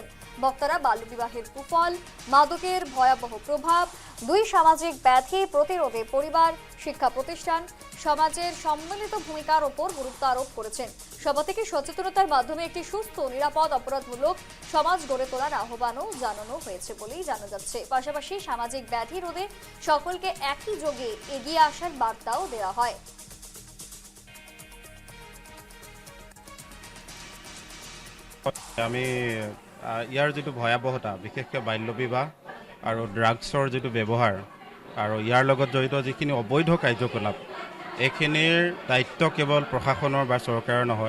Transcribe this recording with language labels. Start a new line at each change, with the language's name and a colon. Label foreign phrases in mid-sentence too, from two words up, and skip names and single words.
Bangla: বক্তারা বাল্যবিবাহের কুফল, মাদকের ভয়াবহ প্রভাব, দুই সামাজিক ব্যাধি প্রতিরোধে পরিবার, শিক্ষা প্রতিষ্ঠান, সমাজের সম্মিলিত ভূমিকার উপর গুরুত্ব আরোপ করেছেন। সভা থেকে সচেতনতার মাধ্যমে একটি সুস্থ, নিরাপদ, অপরাধমূলক সমাজ গড়ে তোলার আহ্বানও জানানো হয়েছে বলেই জানা যাচ্ছে। পাশাপাশি সামাজিক ব্যাধি রোধে সকলকে একই যোগে এগিয়ে আসার বার্তাও দেওয়া হয়।
Assamese: আমি ইয়াৰ যিটো ভয়াবহতা, বিশেষকৈ বাল্যবিবাহ আৰু ড্ৰাগছৰ যিটো ব্যৱহাৰ আৰু ইয়াৰ লগত জড়িত যিখিনি অবৈধ কাৰ্যকলাপ, এইখিনিৰ দায়িত্ব কেৱল প্ৰশাসনৰ বা চৰকাৰৰ নহয়।